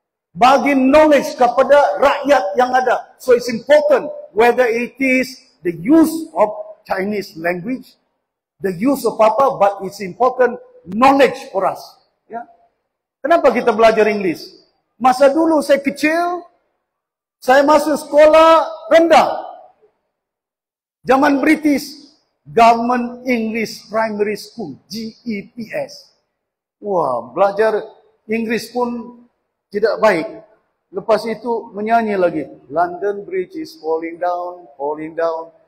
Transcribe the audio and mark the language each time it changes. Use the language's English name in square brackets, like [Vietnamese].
[Malay] Bagi knowledge kepada rakyat yang ada. [English] So it's important whether it is the use of Chinese language, the use of apa, but it's important knowledge for us. Ya. [Malay] Kenapa kita belajar English? Masa dulu saya kecil, saya masuk sekolah rendah. Zaman British, Government English Primary School, GEPS. Wah, belajar Inggris pun tidak baik. Lepas itu menyanyi lagi. [English] London Bridge is falling down, falling down.